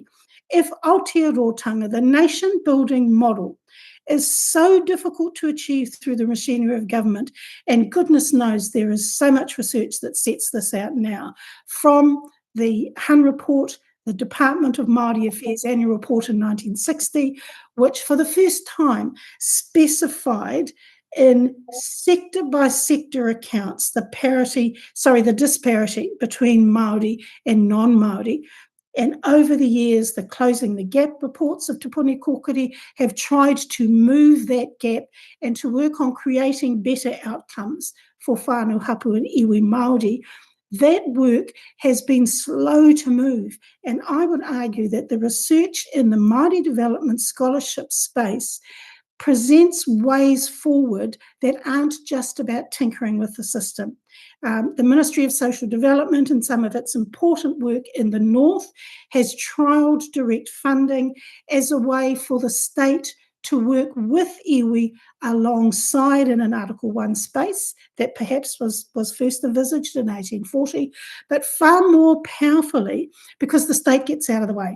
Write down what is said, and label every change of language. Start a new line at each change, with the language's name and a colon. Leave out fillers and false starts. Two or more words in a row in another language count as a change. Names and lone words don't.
English: If Aotearoa, the nation-building model, is so difficult to achieve through the machinery of government, and goodness knows there is so much research that sets this out now, from the Hun report, the Department of Māori Affairs annual report in 1960, which for the first time specified in sector by sector accounts the disparity between Māori and non-Māori. And over the years, the Closing the Gap reports of Te Puni Kōkiri have tried to move that gap and to work on creating better outcomes for
Māori: whānau hapu
English: and
Māori: iwi Māori.
English: That work has been slow to move, and I would argue that the research in the Māori development scholarship space presents ways forward that aren't just about tinkering with the system. The Ministry of Social Development and some of its important work in the north has trialled direct funding as a way for the state to work with iwi alongside in an Article 1 space that perhaps was first envisaged in 1840, but far more powerfully because the state gets out of the way.